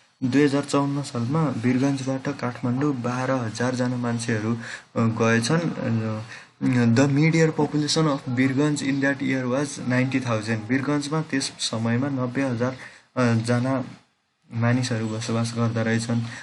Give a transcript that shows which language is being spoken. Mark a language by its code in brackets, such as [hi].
[ne] 2054 सालमा वीरगन्जबाट काठमाडौँ 12,000 जना मान्छेहरू गएछन्। [en] The mid-year population of Birgunj in that year was 90,000। [ne] वीरगन्जमा त्यस समयमा 90,000 जना मानिसहरू बसोबास गर्दा रहेछन्।